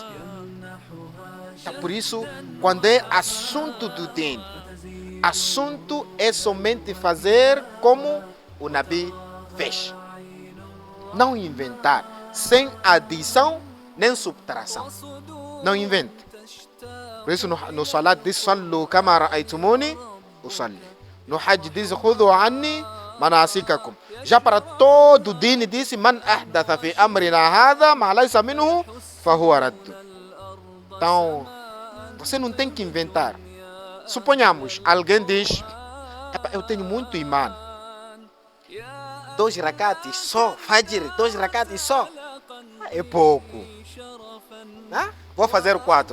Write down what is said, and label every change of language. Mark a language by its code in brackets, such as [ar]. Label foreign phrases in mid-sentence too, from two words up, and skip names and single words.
[pt] Então, por isso, quando é assunto do din, assunto é somente fazer como o Nabi fez. Não inventar, sem adição nem subtração. Não invente. Por isso no salat diz [ar] صلوا كما رأيتموني أصلي. [pt] No hajj diz [ar] خذوا عني مناسككم. [pt] Já para todo din disse [ar] من أحدث في أمرنا هذا ما ليس منه فهو رد. [pt] Então, você não tem que inventar. Suponhamos, alguém diz, eu tenho muito imã. 2 rakates só, fajr, 2 rakates só. É pouco. Vou fazer 4.